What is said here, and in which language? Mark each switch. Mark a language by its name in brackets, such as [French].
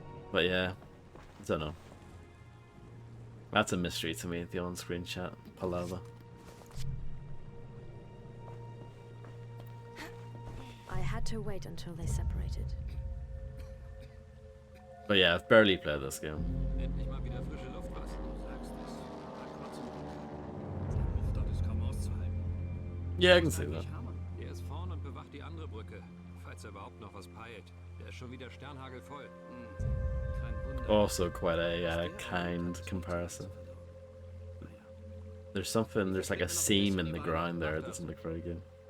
[English] But yeah, I don't know. That's a mystery to me, the on-screen chat palaver. I had to wait until they separated. But yeah, I've barely played this game. [German] Endlich mal wieder frische Luft, was? Du sagst es. Na, trotzdem. Der Luft dort ist kaum auszuhalten. [English] Yeah, I can see that. [German] Er ist vorn und bewacht die andere Brücke, falls er überhaupt noch was peilt. Der ist schon wieder sternhagelvoll. Kein Wunder. [English] Also quite a kind comparison. There's like a seam in the ground there, it doesn't look very good.